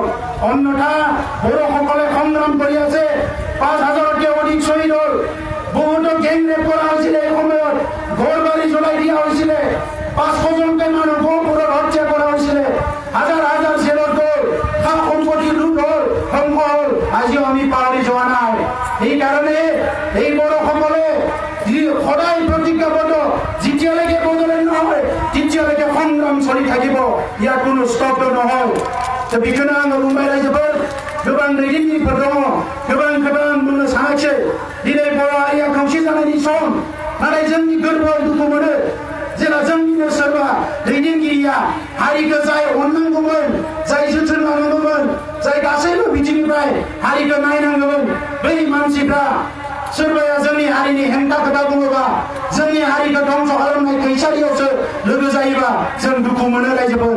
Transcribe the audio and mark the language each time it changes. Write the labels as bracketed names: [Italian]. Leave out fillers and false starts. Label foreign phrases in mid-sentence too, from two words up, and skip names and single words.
[Assamese] অন্যথা বড়োসকলে সংগ্ৰাম কৰি আছে, 5,000তকৈ অধিক শ্বহীদ হ'ল, বহুতো গেংৰেপ কৰা হৈছিলে, এই সময়ত ঘৰ বাৰী জ্বলাই দিয়া হৈছিলে, 500 জনকৈ মানুহ গহপুৰত হত্যা কৰা হৈছিলে, হাজাৰ হাজাৰ জেলত গ'ল, সা সম্পত্তি লুট হ'ল, ধ্বংস হ'ল, আজিও আমি পাহৰি যোৱা নাই। সেইকাৰণে এই বড়োসকলে সদায় প্ৰতিজ্ঞাবদ্ধ, যেতিয়ালৈকে বদলে নহয় তেতিয়ালৈকে সংগ্ৰাম চলি থাকিব, ইয়াত কোনো স্তব্ধ নহয়। [Bodo] बेखौनो आङो बुंबाय रायजोफोर, गोबां दैदेनगिरिफोर दङ, गोबां बुंनो सानाखिसै। दिनै बर' हारिया खौसे जानायनि सम, नाथाय जोंनि गोरबोआव दुखु मोनो जेला जोंनिनो सोरबा दैदेनगिरिया हारिखौ जाय अननांगौमोन, जाय जोथोन लानांगौमोन, जाय गासैबो बिथिंनिफ्राय हारिखौ नायनांगौमोन, बै मानसिफ्रा सोरबाया जोंनि हारिनि हेंथा खोथा बुङोबा, जोंनि हारिखौ ध्वंस खालामनाय खैसारियावसो लोगो जायोबा जों दुखु मोनो रायजोफोर।